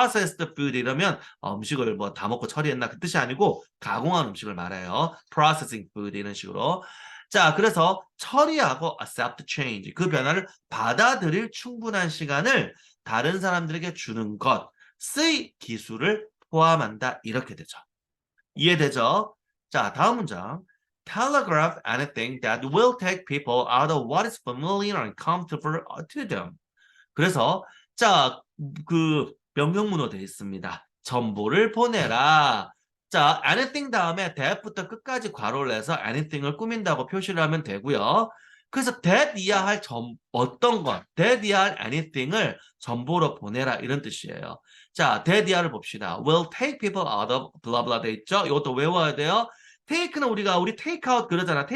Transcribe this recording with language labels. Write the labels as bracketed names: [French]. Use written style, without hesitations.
[English] processed food [Korean] 이러면 음식을 뭐 다 먹고 처리했나 그 뜻이 아니고 가공한 음식을 말해요. [English] processing food [Korean] 이런 식으로. 자, 그래서 처리하고 [English] accept change [Korean] 그 변화를 받아들일 충분한 시간을 다른 사람들에게 주는 것의 기술을 포함한다 이렇게 되죠. 이해되죠? 자, 다음 문장. [English] Telegraph anything that will take people out of what is familiar and comfortable to them. [Korean] 그래서 자, 그 명령문으로 되어 있습니다. 정보를 보내라. 자, anything 다음에 that부터 끝까지 괄호를 해서 anything을 꾸민다고 표시를 하면 되고요. 그래서 that 이하 할 어떤 것, that 이하 할 anything을 정보로 보내라 이런 뜻이에요. 자, that 이하를 봅시다. [English] will take people out of blah blah [Korean] 돼 있죠? 이것도 외워야 돼요. take는 우리 [English] take out [Korean] 그러잖아.